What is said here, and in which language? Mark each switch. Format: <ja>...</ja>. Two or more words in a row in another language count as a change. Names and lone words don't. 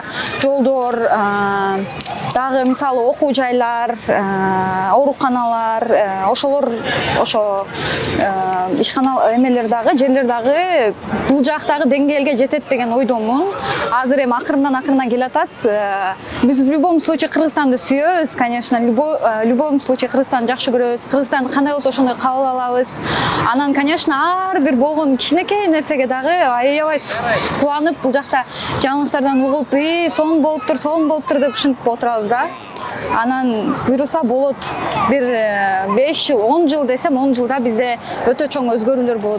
<ky>Жолдор, дагы мисалы окуу жайлар, ооруканалар, ошолор ошо ишкана эмелер дагы, жерлер дагы бул жактагы деңгээлге жетет деген ойдомун. Азыр эми акырындан келатат. Биз</ky> <ru>в любом случае</ru> <ky>Кыргызстанды сүйөбүз,</ky> <ru>конечно, в любом случае</ru> <ky>Кыргызстанды жакшы көрөбүз. Кыргызстанды кандай болсо ошондой кабыл алабыз. Анан, конечно, ар бир болгон кичинекей нерсеге дагы аябай кубанып, бул жакта жаңылыктардан угуп, сонун болуптур деп ушинтип отурабыз да. Анан буйруса болот. Бир 5 жыл, 10 жыл десем, 10 жылда бизде өтө чоң өзгөрүүлөр болот.</ky>